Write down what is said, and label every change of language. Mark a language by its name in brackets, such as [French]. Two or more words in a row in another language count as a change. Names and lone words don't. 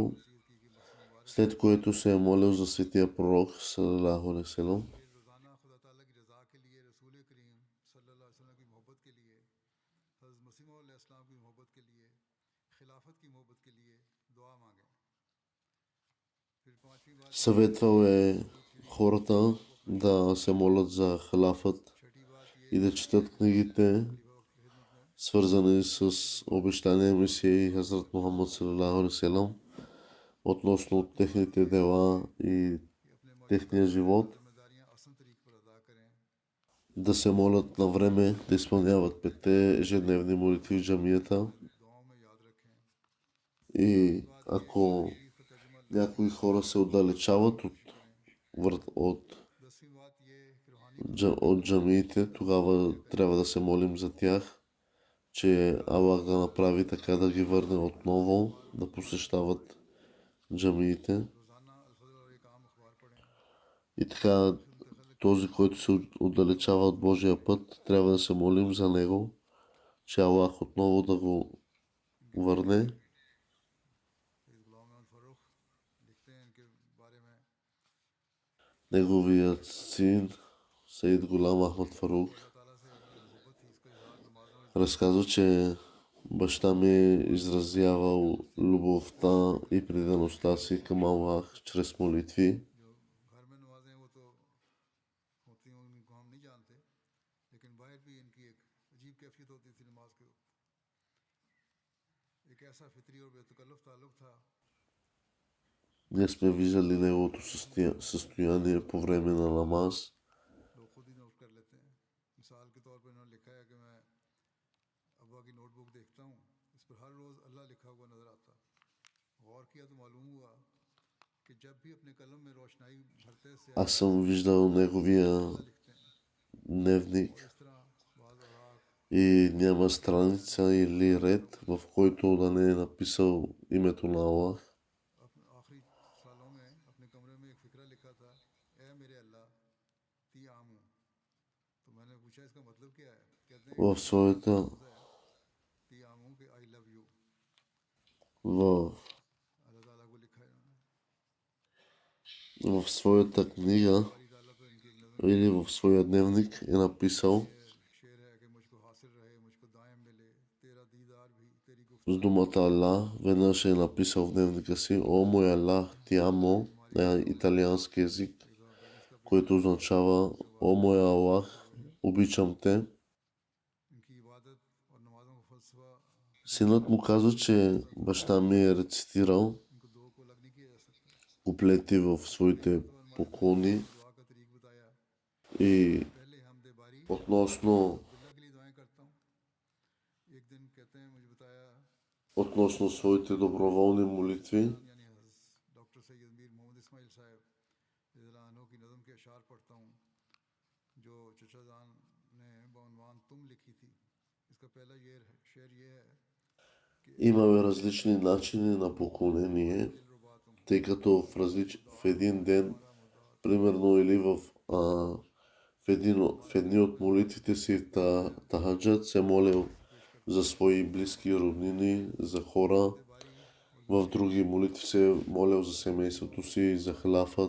[Urdu] نصیحت کی کہ مسجد مبارک [Bulgarian] след което се е молил за светия пророк, [Arabic] صلى الله عليه وسلم. [Urdu] یہ روزانہ خدا تعالیٰ کی رضا کے لیے رسول کریم [Arabic] صلى الله عليه وسلم [Urdu] کی محبت کے لیے حضرت مسیح موعود علیہ السلام کی محبت کے لیے خلافت کی محبت کے لیے دعا مانگیں پھر پانچویں بات [Bulgarian] Съветвал е хората да се молят за халафът [Urdu] چھٹی بات یہ [Bulgarian] и да четат книгите, [Urdu] خلیفہ وقت کی خدمت میں [Bulgarian] свързани с обещания Месия и Хазрат Мухаммад [Arabic] صلى الله عليه وسلم [Bulgarian] относно техните дела и [Urdu] کہ اپنے [Bulgarian] техния живот, [Urdu] ذمہ داریاں آسان طریقے پر ادا کریں [Bulgarian] да се молят на време, да изпълняват 5 ежедневни молитви в джамията [Urdu] دعاؤں میں یاد رکھیں [Bulgarian] и ако [Urdu] شریف کا ترجمہ [Bulgarian] някои хора се отдалечават от [Urdu] 10ویں بات یہ کہ روحانی [Bulgarian] от джамиите, тогава трябва да се молим за тях, че Аллах да направи така да ги върне отново да посещават джамиите. [Urdu] روزانہ الفضل اور ایک عام اخبار پڑھیں [Bulgarian] И така, този, който се отдалечава от Божия път, трябва да се молим за него, че Аллах отново да го върне. [Urdu] سید غلام احمد فاروق لکھتے ہیں ان کے بارے میں [Bulgarian] Неговият син, Саид Гулам Ахмад Фарук, [Urdu] اللہ تعالیٰ سے محبت تھی اس کا اظہار نمازوں میں [Bulgarian] разказва, че баща ми е изразявал любовта и предаността си към Аллах чрез молитви. [Urdu] جو گھر میں نمازیں وہ تو ہوتی ہیں ان کو ہم نہیں جانتے لیکن باہر بھی ان کی ایک عجیب کیفیت ہوتی تھی نماز کے وقت ایک ایسا فطری اور بے تکلف تعلق تھا [Bulgarian] Ние сме виждали неговото състояние по време на намаз. [Urdu] لوگ خود ہی نوٹ کر لیتے ہیں مثال کے طور پر انہوں نے لکھا ہے کہ میں ابا کی نوٹ بک دیکھتا ہوں اس پر ہر روز اللہ لکھا ہوا نظر آتا غور کیا تو معلوم ہوا کہ جب بھی اپنے قلم میں روشنائی بھرتے سے [Bulgarian] Аз съм виждал неговия [Urdu] لکھتے ہیں [Bulgarian] дневник [Urdu] اور اس طرح بعض اوراق [Bulgarian] и няма страница или ред, в който да не е написал името на Аллах. [Urdu] آخری سالوں میں اپنے کمرے میں ایک فقرہ لکھا تھا، اے میرے اللہ [Italian] ti amo. [Urdu] تو میں نے پوچھا اس کا مطلب کیا ہے? کہتے ہیں [Bulgarian] В [Urdu] कि [Bulgarian] своята, [Urdu] لفظ ہے [Italian] ti amo [Urdu] کے [English] I love you, [Bulgarian] в, [Urdu] اللہ تعالیٰ کو لکھا ہے انہوں نے. [Bulgarian] в своята книга [Urdu] باری تعالیٰ تو ان کی ایک نظم [Bulgarian] или в своя дневник е написал [Urdu] یہ شعر ہے کہ مجھ کو حاصل رہے، مجھ کو دائم ملے تیرا دیدار بھی تیری [Bulgarian] с [Urdu] گفتار بھی. [Bulgarian] думата Аллах. Веднъж е написал в дневника си: О мой Аллах, [Italian] ti amo, [Bulgarian] на италиански език, [Urdu] ایک دفعہ بیلنس کا پیپر [Bulgarian] което означава: О мой Аллах, обичам те. [Urdu] ان کی عبادت اور نمازوں کا فلسفہ [Bulgarian] Синът му каза, че баща ми е рецитирал [Urdu] ان کو دو کو الگ نہیں کیا جا سکتا. [Bulgarian] куплети в своите [Urdu] مرتبہ ہمارے [Bulgarian] поклони [Urdu] دعا کا طریق بتایا, [Bulgarian] и [Urdu] پہلے حمد باری [Bulgarian] относно, [Urdu] عبداللہ کے لیے دعائیں کرتا ہوں۔ ایک دن کہتے ہیں مجھے بتایا [Bulgarian] относно своите доброволни молитви. [Urdu] یعنی ڈاکٹر سید میر محمد اسماعیل صاحب رضی اللہ کی نظم کے اشعار پڑھتا ہوں جو چچا جان نے بعنوان تم لکھی تھی. اس کا پہلا شعر یہ ہے کہ [Bulgarian] Имаме различни начини на поклонение, [Urdu] دلربا تم [Bulgarian] тъй като в един ден, примерно, или в едни от молитвите си тахаджат се молил за свои близки роднини, за хора, [Urdu] बारी [Bulgarian] в други молитви се молил за семейството си, за халафът.